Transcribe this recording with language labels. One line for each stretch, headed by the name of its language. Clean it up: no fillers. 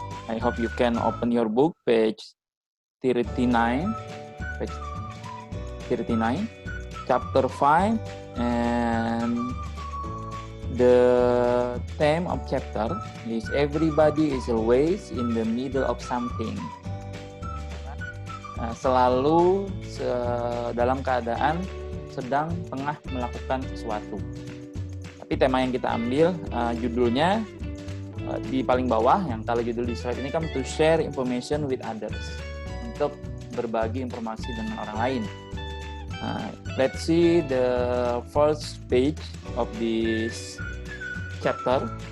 English: I hope you can open your book, page 39, chapter 5, and the theme of chapter is everybody is always in the middle of something.
Indonesian: Selalu dalam keadaan sedang tengah melakukan sesuatu. Tapi tema yang kita ambil, judulnya di paling bawah, yang kalau judul di slide ini kan
English: to share information with others,
Indonesian: untuk berbagi informasi dengan orang lain.
English: Let's see the first page of this chapter.